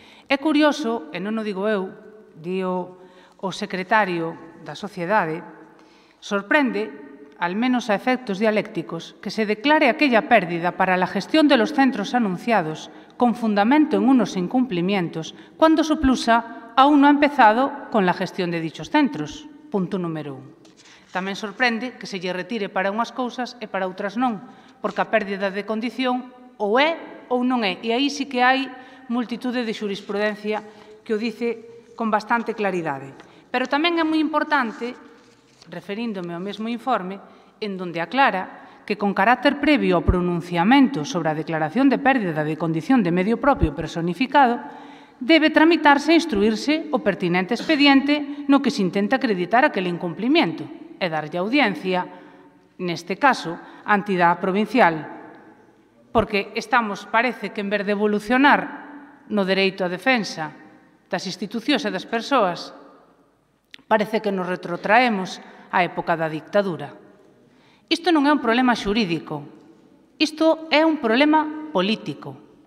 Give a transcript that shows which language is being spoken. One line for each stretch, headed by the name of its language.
Galician: É curioso, e non o digo eu, dio o secretario da Sociedade, sorprende,
Spanish: al menos a efectos dialécticos, que se declare aquella pérdida para la gestión de los centros anunciados con fundamento en unos incumplimientos, cuando Suplusa aún no ha empezado con la gestión de dichos centros.
Galician: Punto número 1. Tamén sorprende que se lle retire para unhas cousas e para outras non, porque a pérdida de condición ou é ou non é. E aí sí que hai multitude de xurisprudencia que o dice con bastante claridade. Pero tamén é moi importante, referíndome ao mesmo informe, en donde aclara que con carácter previo ao pronunciamento sobre a declaración de pérdida de condición de medio propio personificado, debe tramitarse e instruirse o pertinente expediente no que se intenta acreditar aquel incumplimiento e darlle audiencia, neste caso, á entidade provincial, porque estamos, parece que en vez de evolucionar no dereito á defensa das institucións e das persoas, parece que nos retrotraemos á época da dictadura. Isto non é un problema xurídico, isto é un problema político.